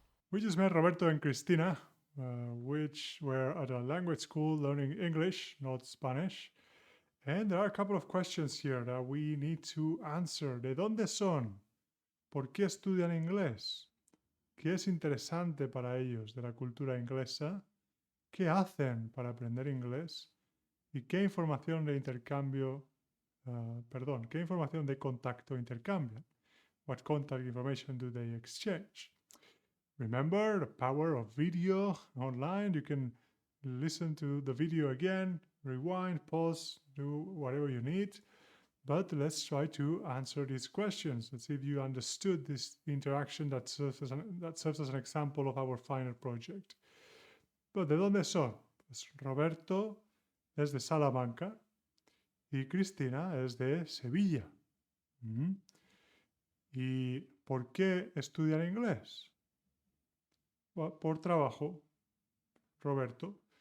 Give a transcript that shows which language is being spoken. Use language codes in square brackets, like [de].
[en] We just met Roberto and Cristina, which were at a language school learning English, not Spanish. And there are a couple of questions here that we need to answer. [es] ¿De dónde son? ¿Por qué estudian inglés? ¿Qué es interesante para ellos de la cultura inglesa? ¿Qué hacen para aprender inglés? ¿Y qué información de intercambio, qué información de contacto intercambian? [en] What contact information do they exchange? Remember the power of video online. You can listen to the video again, rewind, pause, do whatever you need. But let's try to answer these questions. Let's see if you understood this interaction that serves as an example of our final project. [es] But ¿de dónde son? Pues Roberto es de Salamanca y Cristina es de Sevilla. ¿Y por qué estudian inglés? Por trabajo, Roberto.